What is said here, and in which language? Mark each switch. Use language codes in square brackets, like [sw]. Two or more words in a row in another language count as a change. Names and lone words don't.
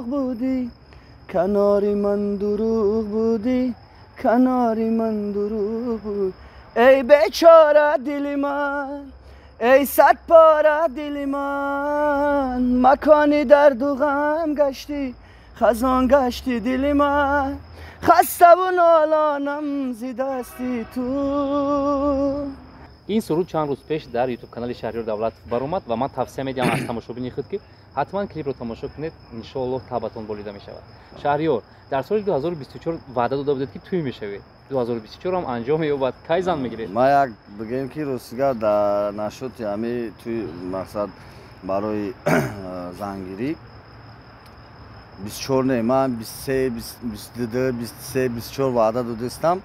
[fa] بودی کناری من دروغ بودی کناری من دروغ بود ای بیچاره دل من ای صد پاره دل من مکانی درد و غم گشتی خزان گشتی دل من خسته و نالانم زی دستی تو [tg] ин суруд чанд рӯз пеш дар ютуб канали Шаҳриёр Давлатов баромад ва ман тавсия медиҳам аз тамошобини худ ки ҳатман клипро тамошо кунед, иншоаллоҳ табатон болида мешавад. Шаҳриёр, дар соли 2024 ваъда дода будед ки тӯй мешавед. 2024 ҳам анҷом меёбад. Кай зан мегиред? ма як бигем ки ростига дар нашоти ҳами тӯй мақсад барои зангирӣ 24 не, ман 23, 22, 23, 24 ваъда додистам.